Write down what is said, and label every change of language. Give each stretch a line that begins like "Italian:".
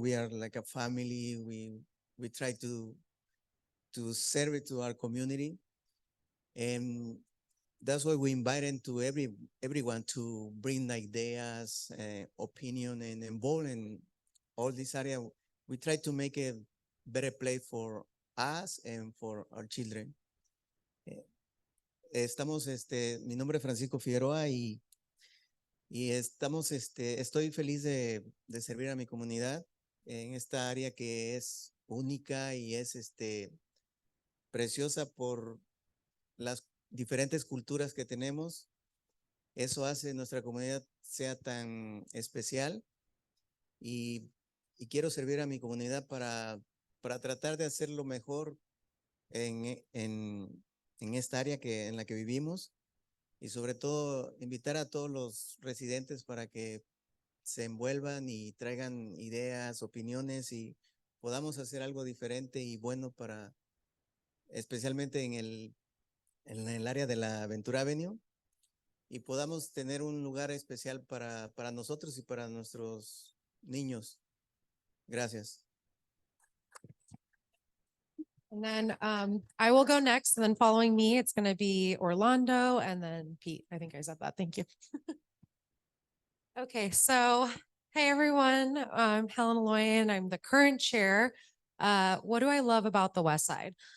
English: We are like a family. We try to serve it to our community, and that's why we invited to everyone to bring ideas, opinion, and involve in all this area. We try to make a better place for us and for our children.
Spanish: Mi nombre es Francisco Figueroa y estamos, estoy feliz de servir a mi comunidad en esta área que es única y es, preciosa por las diferentes culturas que tenemos. Eso hace nuestra comunidad sea tan especial y quiero servir a mi comunidad para tratar de hacerlo mejor en esta área en la que vivimos y sobre todo invitar a todos los residentes para que se envuelvan y traigan ideas, opiniones y podamos hacer algo diferente y bueno para, especialmente en el área de la Ventura Avenue y podamos tener un lugar especial para nosotros y para nuestros niños. Gracias.
English: And then I will go next, and then following me, it's gonna be Orlando and then Pete. I think I said that. Thank you. Okay, so hey everyone, I'm Helen Loyan. I'm the current chair. What do I love about the West Side?